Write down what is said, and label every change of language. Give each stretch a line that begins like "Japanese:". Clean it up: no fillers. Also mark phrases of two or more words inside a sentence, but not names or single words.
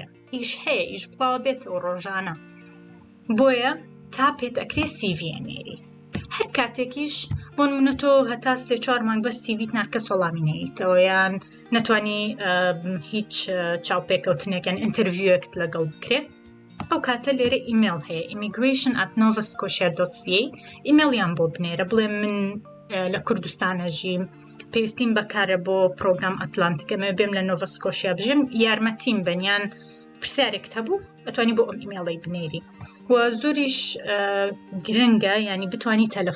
Central Kurdish: ئیش هەیە، ئیش بڵاوە بێتەوە ڕۆژانە. بۆیە تا پێت ئەکرێ سیڤیە نێری. هەر کاتێکیش بۆ نمونە تۆ هەتا 3-4 مانگ بە سیڤیت نار کەس وەڵامی نەیەیتەوە، یان نەتوانی هیچ چاوپێکەوتنێکیان ئینتەرویوەکت لەگەڵ بکرێ، ئەو کاتە لێرە ئیمێل هەیە immigration@novascotia.ca ئیمێلیان بۆ بنێرە، بڵێ من لە کوردستانە ژیم، پێویستیم بەکارە بۆ پرۆگرام ئەتلانتیک، ئەمە بێم لە نۆڤاسکۆشیا بژیم، یارمەتیم بەنیان پرسیارێکت هەبوو ئەتوانی بۆ ئەم ئیمێڵەی بنێری. و زۆریش گرنگە، ینی بتوانی تەلەفۆن بکەی.